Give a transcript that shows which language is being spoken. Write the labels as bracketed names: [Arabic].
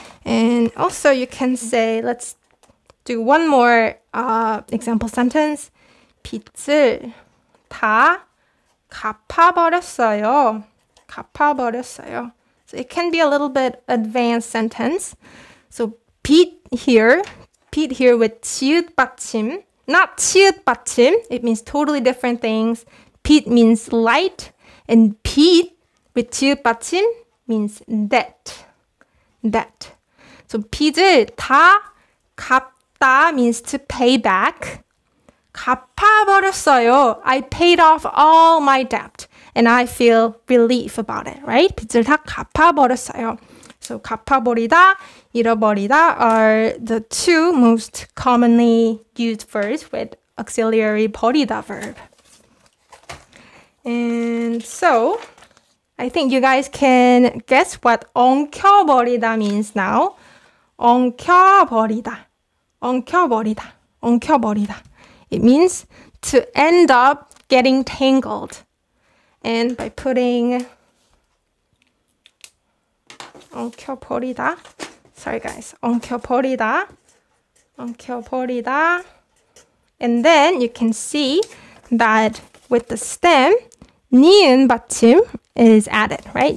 [English] And also you can say, let's do one more example sentence. [Korean] 빚을 다 갚아버렸어요. 갚아버렸어요. [English] So it can be a little bit advanced sentence. So 빚 here with 치읓 받침, not 치읓 받침. It means totally different things. 빚 means light, and 빚 with 치읓 받침 means debt. Debt. So 빚을 다 갚다 means to pay back. [Korean] 갚아버렸어요. [English] I paid off all my debt and I feel relief about it, right? [Korean] 빚을 다 갚아버렸어요. [English] So 갚아버리다, 잃어버리다 are the two most commonly used verbs with auxiliary 버리다 verb. And so I think you guys can guess what 엉켜버리다 means now. [Korean] 엉켜버리다, 엉켜버리다, 엉켜버리다. [English] It means to end up getting tangled. And by putting 엉켜버리다, sorry guys, 엉켜버리다, 엉켜버리다. And then you can see that with the stem, 니은 받침 is added, right?